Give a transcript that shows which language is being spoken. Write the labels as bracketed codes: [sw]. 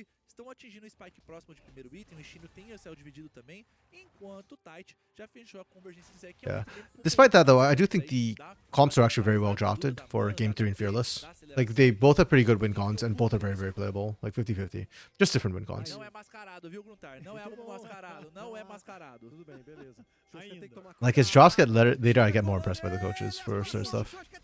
[pt] Estão atingindo o spike próximo de primeiro item, o Shino tem o céu dividido também, enquanto o Tite já fechou a convergência de Zek. [en] Yeah. Despite that though, I do think the comps are actually very well drafted for Game 3 and Fearless. Like they both have pretty good win cons and both are very, very playable. Like 50-50. Just different win cons. [pt] Não é mascarado, viu, Gruntar? Não é mascarado, não é mascarado. Tudo bem, beleza. [en] Like as Joss get later, I get more impressed by the coaches for certain stuff.